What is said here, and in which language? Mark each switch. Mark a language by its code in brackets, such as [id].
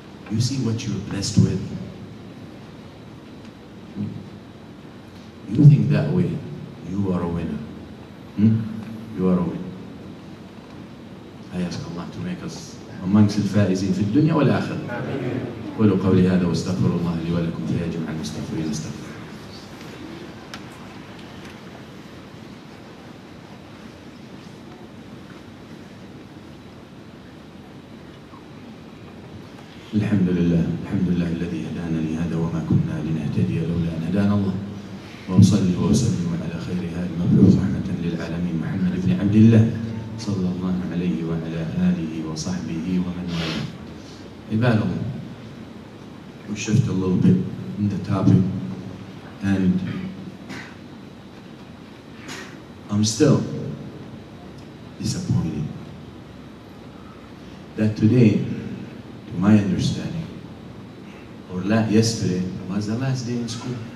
[en] You see what you're blessed with. You think that way, you are a winner. You are a winner. I ask Allah to make us amongst [ar] الفائزين في الدنيا والآخرة. قولوا قولي هذا واستغفر الله لي ولكم فيا جميع المستغفرين استغفر. الحمد لله الذي هدانا لهذا وما كنا لنهتدي لولا أن هدانا الله. وأصلي وأسلم على خير هذا المبعوث رحمة للعالمين محمد بن عبد الله صلى الله عليه وعلى آله وصحبه ومن والاه. عباد الله, [en] we shift a little bit in the topic, and I'm still disappointed that today, to my understanding, or yesterday, was the last day in school.